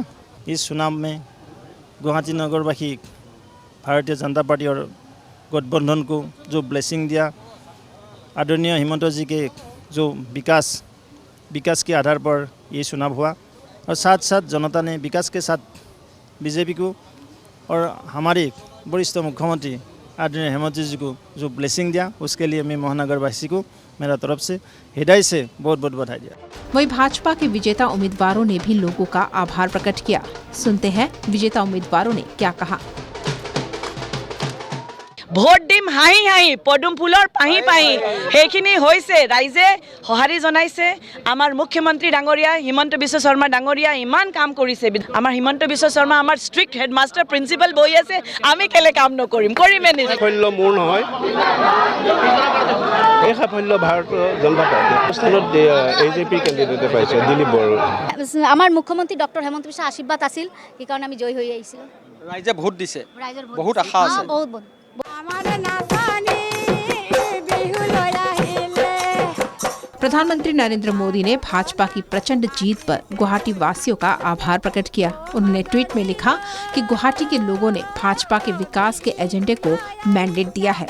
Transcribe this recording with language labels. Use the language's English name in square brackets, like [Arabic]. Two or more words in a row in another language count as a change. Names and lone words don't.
[Hindi] इस चुनाव में गुवाहाटी नगरवासी भारतीय जनता पार्टी और गठबंधन को जो ब्लेसिंग दिया, आदरणीय हेमंत जी के जो विकास के आधार पर ये चुनाव हुआ और साथ साथ जनता ने विकास के साथ बीजेपी को और हमारे वरिष्ठ मुख्यमंत्री आदरणीय हेमंत जी को जो ब्लेसिंग दिया, उसके लिए मैं महानगरवासी को मेरा तरफ से हृदय से बहुत बहुत बधाई दिया। वहीं भाजपा के विजेता उम्मीदवारों ने भी लोगों का आभार प्रकट किया। सुनते हैं विजेता उम्मीदवारों ने क्या कहा। [Assamese] ভোট দিম হাঁহি হাঁহি পদুম ফুলৰ পাহি পাহি সেইখিনি হৈছে, ৰাইজে সঁহাৰি জনাইছে। আমাৰ মুখ্যমন্ত্ৰী ডাঙৰীয়া হিমন্ত বিশ্ব শৰ্মা ডাঙৰীয়া ইমান কাম কৰিছে। আমাৰ হিমন্ত বিশ্ব শৰ্মা আমাৰ [English] strict headmaster principal [Assamese] বহি আছে, আমি কেলে কাম নকৰিম? কৰিমে নিশ্চয়। সাফল্য মোৰ নহয়, এই সাফল্য ভাৰতীয় জনতা পাৰ্টি স্থানত AJP কেণ্ডিডেটে পাইছে দিলীপ বড়ো। আমাৰ মুখ্যমন্ত্ৰী ডক্টৰ হেমন্ত বিশ্ব আশীৰ্বাদ আছিল, সেইকাৰণে আমি জয় হৈ আহিছিলোঁ। ৰাইজে ভোট দিছে, বহুত আশা আছে। বহুত [Hindi] प्रधानमंत्री नरेंद्र मोदी ने भाजपा की प्रचंड जीत पर गुवाहाटी वासियों का आभार प्रकट किया। उन्होंने ट्वीट में लिखा कि गुवाहाटी के लोगों ने भाजपा के विकास के एजेंडे को मैंडेट दिया है।